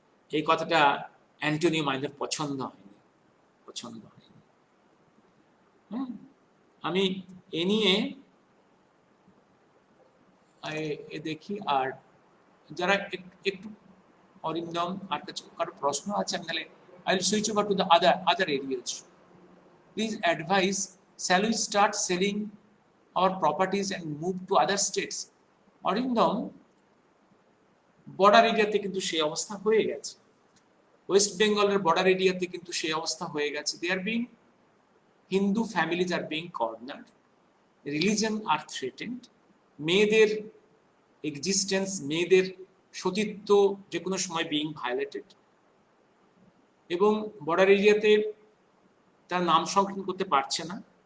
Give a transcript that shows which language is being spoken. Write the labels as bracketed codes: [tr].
[bn] এই কথাটা অ্যান্টনিও মাইনের পছন্দ হয়নি। আমি এ নিয়ে দেখি। আর যারা একটু অরিন্দম আর কারো প্রশ্ন আছে, আমি তাহলে I will switch over to the other areas. [en] Please advise, shall we start selling our properties and move to other states? [bn] Arindam, border এরিয়াতে কিন্তু সেই অবস্থা হয়ে গেছে। ওয়েস্ট বেঙ্গলের বর্ডার এরিয়াতে কিন্তু সেই অবস্থা হয়ে গেছে। দে are being, Hindu families are being corner, religion আর threatened, মেয়েদের এক্সিস্টেন্স, মেয়েদের সতীত্ব যে কোনো সময় বিং ভায়োলেটেড, এবং বর্ডার এরিয়াতে তার নাম সংরক্ষণ করতে পারছে না।